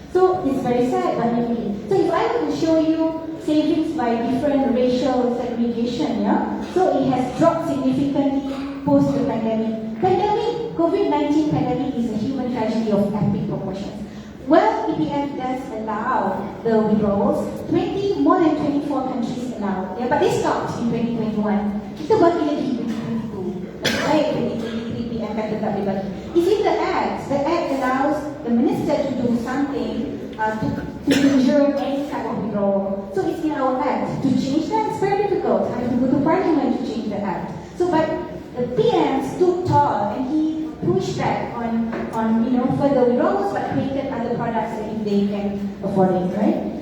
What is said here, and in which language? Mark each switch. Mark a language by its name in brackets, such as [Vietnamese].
[English] So it's very sad, but maybe. So if I were to show you savings by different racial segregation, so it has dropped significantly post the pandemic. COVID-19 pandemic is a human tragedy of epic proportions. Well, EPF does allow the withdrawals. More than 24 countries allow. Yeah, but they stopped in 2021. [Malay] Kita bagi lagi 2022. Baik, 2023 EPF kata tak boleh bagi. [English] It's in the act. The act allows the minister to do something to ensure any type of withdrawal. So it's in our act. To change that, it's very difficult. I have to go to parliament to change the act. So, but the PM stood tall and he pushed back on further withdrawals, but created other products that if they can afford it, right?